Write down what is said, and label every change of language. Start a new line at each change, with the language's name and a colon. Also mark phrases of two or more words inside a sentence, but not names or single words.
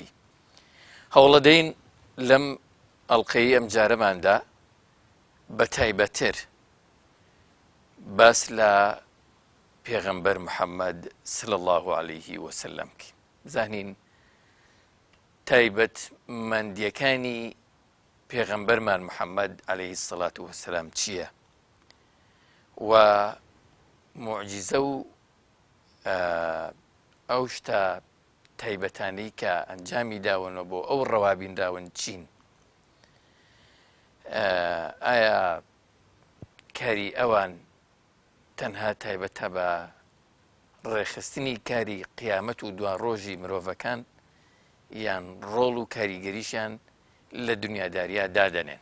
Central Kurdish: هەوڵە دەین لەم ئەڵقەی ئەم جارەماندا بە تایبەتر باس لە پێغەمبەر محەممەد
Arabic: صلی الله عليه وسلم
Central Kurdish: بکەین، بزانین تایبەت مەندیەکانی پێغەمبەرمان محەممەد
Arabic: عليه الصلاة والسلام
Central Kurdish: چییە و موعجیزە و ئەو شتە تایبەتانەی کە ئەنجامی داونەوە بۆ ئەو ڕەوابینداون چین. ئایا کاری ئەوان تەنها تایبەتە بە ڕێخستنی کاری قیامەت و دوان ڕۆژی مرۆڤەکان، یان ڕۆڵ و کاریگەریشیان لە دنیاداریە دادەنێن؟